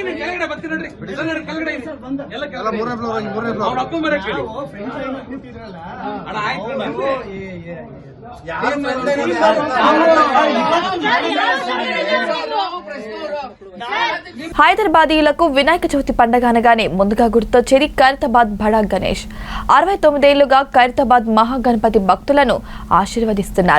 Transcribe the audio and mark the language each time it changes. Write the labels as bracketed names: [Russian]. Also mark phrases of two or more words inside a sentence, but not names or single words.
[Kannada] ನೀವು ಕೆಳಗಡೆ ಬರ್ತೀರಿ ನೋಡ್ರಿ ಕೆಳಗಡೆ ಎಲ್ಲ ಮೂರನೇ ಫ್ಲೋರ್ ಅಪ್ಪ ಮರ ಕೇಳಿ ಅಣ್ಣ ಆಯ್ತು [Telugu] హైదరాబాదీయులకు వినాయక చవితి పండుగ అనగానే ముందుగా గుర్తొచ్చేది ఖైరతాబాద్ బడా గణేష్. 69 ఏళ్లుగా ఖైరతాబాద్ మహాగణపతి భక్తులను ఆశీర్వదిస్తున్నారు.